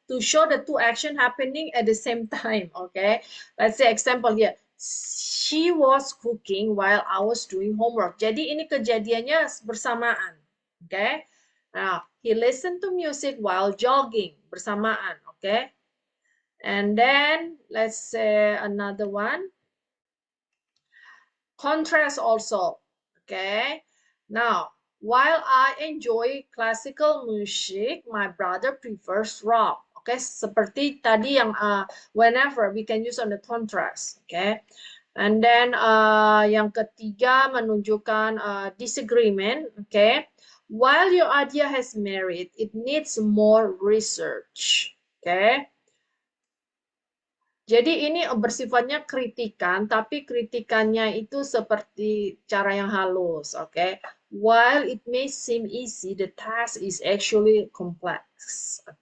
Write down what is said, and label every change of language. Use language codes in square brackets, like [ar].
[en] To show the two action happening at the same time, okay? Let's say example here. She was cooking while I was doing homework. [id] Jadi ini kejadiannya bersamaan, okay? [en] Now, he listened to music while jogging, bersamaan, okay? And then let's say another one. Contrast also, okay? Now, while I enjoy classical music, my brother prefers rock. Okay, [id] seperti tadi yang [en] whenever we can use on the contrast. Okay, and then [id] yang ketiga menunjukkan [en] disagreement. Okay, while your idea has merit, it needs more research. Okay. [id] Jadi ini bersifatnya kritikan, tapi kritikannya itu seperti cara yang halus, oke? [en] Okay? While it may seem easy, the task is actually complex, oke?